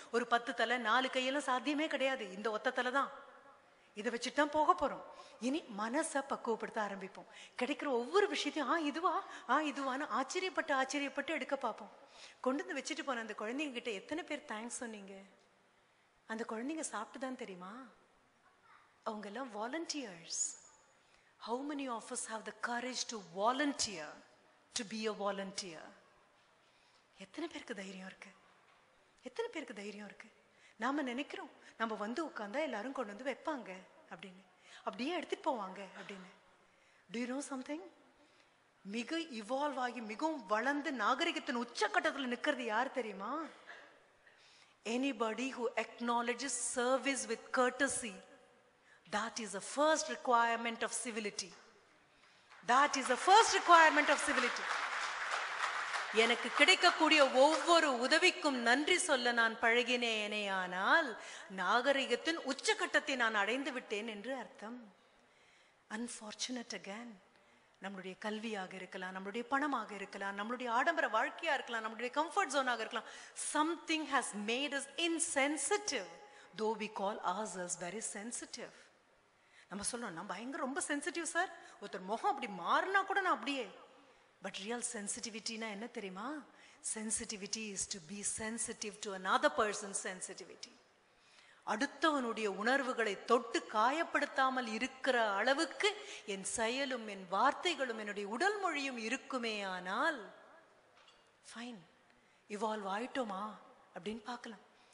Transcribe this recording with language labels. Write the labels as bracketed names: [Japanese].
[Tamil] ஒரு 10 தலை 4 கையெல்லாம் சாத்தியமே கிடையாது. இந்த ஒத்த தலை தான். இதை வச்சுட்டு தான் போக போறோம். இனி மனசை பக்குவப்படுத்த ஆரம்பிப்போம். கிடைக்கிற ஒவ்வொரு விஷயத்தையும் இதுவான்னு ஆச்சரியப்பட்டு எடுக்க பார்ப்போம். கொண்டு வந்து வச்சுட்டு போன அந்த குழந்தைங்க கிட்ட எத்தனை பேர் தேங்க்ஸ் சொன்னீங்க? அந்த குழந்தைங்க சாப்பிட்டுதான் தெரியுமா? அவங்க எல்லாம் volunteers. [English] How many of us have the courage to volunteer to be a volunteer? [Tamil] எத்தனை பேருக்கு தைரியம் இருக்கு? எத்தனை பேருக்கு தைரியம் இருக்கு? நாம நினைக்கிறோம் நம்ம வந்து உட்கார்ந்தா எல்லாரும் கொண்டு வந்து வைப்பாங்க அப்படின்னு, அப்படியே எடுத்துட்டு போவாங்க அப்படின்னு. [English] Do you know something? [Tamil] மிக இவால்வ் ஆகி மிகவும் வளர்ந்து நாகரிகத்தின் உச்சக்கட்டத்தில் நிற்கிறது யார் தெரியுமா? [English] Anybody who acknowledges service with courtesy. That is the first requirement of civility. That is the first requirement of civility. [Tamil] எனக்கு கிடைக்கக்கூடிய ஒவ்வொரு உதவிக்கும் நன்றி சொல்ல நான் பழகினேனே, ஆனால் நாகரிகத்தின் உச்சக்கட்டத்தை நான் அடைந்து விட்டேன் என்று அர்த்தம். [English] Unfortunate again. [Tamil] நம்மளுடைய கல்வியாக இருக்கலாம், நம்மளுடைய பணமாக இருக்கலாம், நம்மளுடைய ஆடம்பர வாழ்க்கையா இருக்கலாம், நம்மளுடைய கம்ஃபர்ட் ஜோனாக இருக்கலாம். [English] Something has made us insensitive, though we call ourselves very sensitive. [Tamil] நம்ம சொல்றோம் நான் பயங்கர ரொம்ப சென்சிட்டிவ் சார், ஒருத்தர் முகம் அப்படி மாறினா கூட நான் அப்படியே. [English] but real சென்சிட்டிவிட்டினா [Tamil] என்ன தெரியுமா? [English] Sensitivity is to be sensitive to another person's sensitivity. [Tamil] அடுத்தவனுடைய உணர்வுகளை தொட்டு காயப்படுத்தாமல் இருக்கிற அளவுக்கு என் செயலும் என் வார்த்தைகளும் என்னுடைய உடல் மொழியும் இருக்குமே ஆனால் ஃபைன், இவால்வ் ஆயிட்டோமா அப்படின்னு பார்க்கலாம்.